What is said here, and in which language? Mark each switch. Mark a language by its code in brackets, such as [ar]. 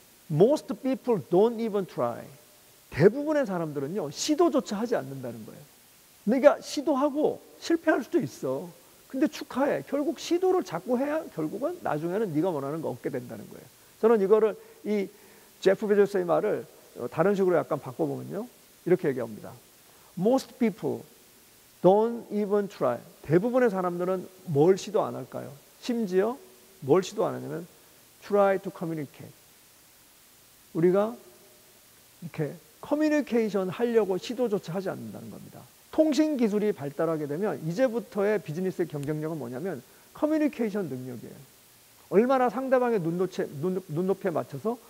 [en] Most people don't even try. [ko] 대부분의 사람들은요 시도조차 하지 않는다는 거예요. 네가 시도하고 실패할 수도 있어. 근데 축하해. 결국 시도를 자꾸 해야 결국은 나중에는 네가 원하는 거 얻게 된다는 거예요. 저는 이거를 이 제프 베조스의 말을 다른 식으로 약간 바꿔보면요 이렇게 얘기합니다. [en] Most people don't even try. [ko] 대부분의 사람들은 뭘 시도 안 할까요? 심지어 뭘 시도 안 하냐면 [en] try to communicate. [ko] 우리가 이렇게 커뮤니케이션 하려고 시도조차 하지 않는다는 겁니다. 통신 기술이 발달하게 되면 이제부터의 비즈니스의 경쟁력은 뭐냐면 커뮤니케이션 능력이에요. 얼마나 상대방의 눈높이에 맞춰서